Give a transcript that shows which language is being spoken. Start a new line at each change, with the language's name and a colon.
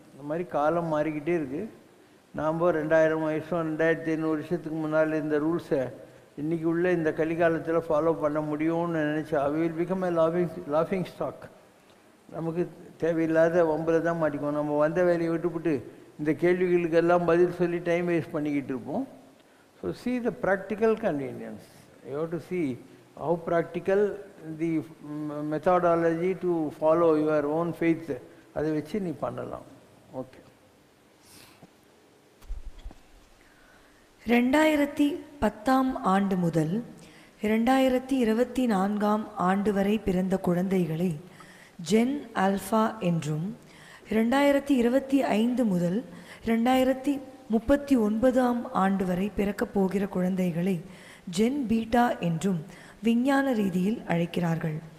Tamil: இந்த மாதிரி காலம் மாறிக்கிட்டே இருக்குது. நாம் 2000 வருஷம் 2500 வருஷத்துக்கு முன்னால் இந்த ரூல்ஸை இன்றைக்கி உள்ள இந்த கலிகாலத்தில் ஃபாலோ பண்ண முடியும்னு நினச்சா
English: Will become a லாஃபிங் stock.
Tamil: நமக்கு தேவையில்லாத வம்பில் தான் மாட்டிக்குவோம். நம்ம வந்த வேலையை விட்டுவிட்டு இந்த கேள்விகளுக்கெல்லாம் பதில் சொல்லி டைம் வேஸ்ட் பண்ணிக்கிட்டு இருப்போம்.
English: So see the practical convenience. You have to see how practical the methodology to follow your own faith,
Tamil: அதை வச்சு நீ பண்ணலாம். ஓகே. 2010ஆம் ஆண்டு முதல் 2024ஆம் ஆண்டு வரை பிறந்த குழந்தைகளை ஜென் ஆல்ஃபா என்றும், 2025 முதல் 2039ஆம் ஆண்டு வரை பிறக்கப் போகிற குழந்தைகளை ஜென் பீட்டா என்றும் விஞ்ஞான ரீதியில் அழைக்கிறார்கள்.